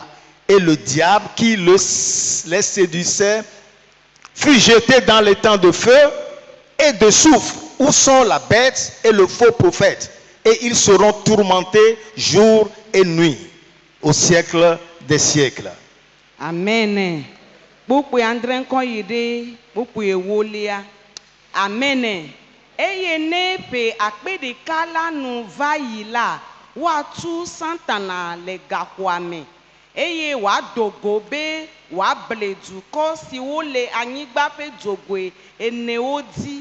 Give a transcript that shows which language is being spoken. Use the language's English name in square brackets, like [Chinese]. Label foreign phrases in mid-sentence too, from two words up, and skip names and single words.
[French] Et le diable qui les séduisait fut jeté dans les temps de feu et de soufre, où sont la bête et le faux prophète. Et ils seront tourmentés jour et nuit, au siècle des siècles. Amen. [Ewe] Kpukpui andre ŋkɔ yi ɖe kpukpui ewolia. Amen. Eye ne ƒe akpe ɖeka la nu va yi la, woatu Satana le gaxɔa me. Eye wòado go be wòable dukɔ siwo le anyigba ƒe dzogoe enewo dzi